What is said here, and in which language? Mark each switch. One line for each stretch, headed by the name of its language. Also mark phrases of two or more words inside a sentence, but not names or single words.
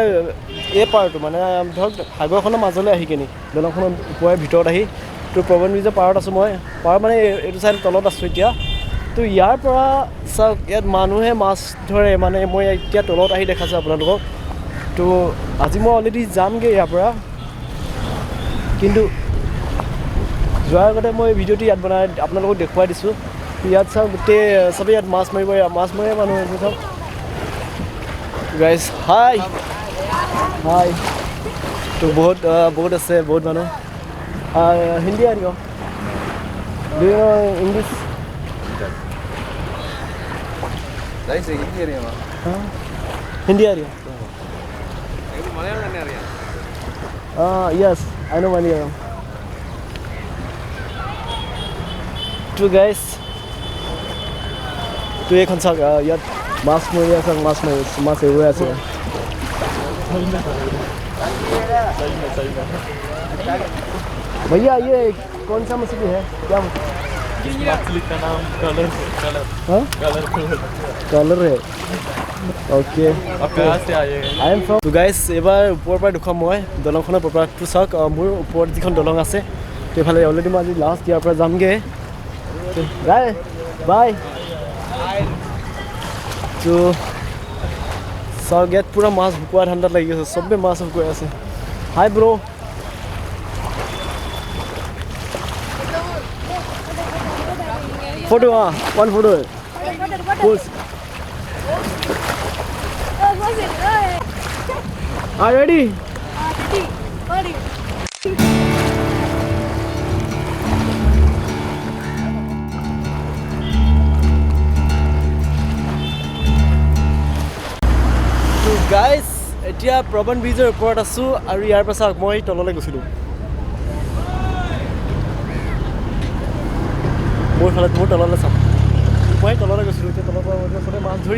Assamese: এই পাৰটো মানে ধৰক সাগৰখনৰ মাজলৈ আহি কিনি দলংখনৰ ওপৰে ভিতৰত আহি তো প্ৰবন ব্ৰিজৰ পাৰত আছোঁ মই পাৰ মানে এইটো ছাইড তলত আছোঁ এতিয়া তো ইয়াৰ পৰা চাওক ইয়াত মানুহে মাছ ধৰে মানে মই এতিয়া তলত আহি দেখাইছোঁ আপোনালোকক তো আজি মই অলৰেডি যামগৈ ইয়াৰ পৰা কিন্তু যোৱাৰ আগতে মই ভিডিঅ'টো ইয়াত বনাই আপোনালোকক দেখুৱাই দিছোঁ ইয়াত চাওক গোটেই চবেই ইয়াত মাছ মাৰিব মাছ মাৰে মানুহ আছে চাওক
English: guys hi hi
Assamese: তো বহুত আছে বহুত মানুহ হিন্দী
Hindi: आ रही हो
English: do you know English
Hindi: हिंदी आ रही हो
English: yes I know
Hindi: मलयालम तो गाइस तो
Assamese: এইখন চাওক ইয়াত মাছ মৰি আছে মাছ এৰুৱাই আছে
Hindi: भैया ये कौन सा मछली है क्या मछली का नाम कलर है ओके आप कहाँ से आए हैं
English: I am from
Assamese: तो गाइस এবাৰ ওপৰৰ পৰা দেখুৱাম মই দলংখনৰ ওপৰটো চাওক মোৰ ওপৰত যিখন দলং আছে সেইফালে অলৰেডি মই আজি লাষ্ট ইয়াৰ পৰা যামগৈ বাই তো চাওক ইয়াত পূৰা মাছ শুকোৱা ঠাণ্ডাত লাগি আছে চবেই মাছ শুকুৱাই আছে
English: hi bro' photo one photo pose ready ready
Assamese: তো গাইজ এতিয়া প্ৰবন ব্ৰিজৰ ওপৰত আছোঁ আৰু ইয়াৰ পৰা চাওক মই তললৈ গৈছিলোঁ মোৰ তললৈ চাওক মই তললৈ গৈছিলোঁ এতিয়া তলৰ পৰা চবে মাছ ধৰি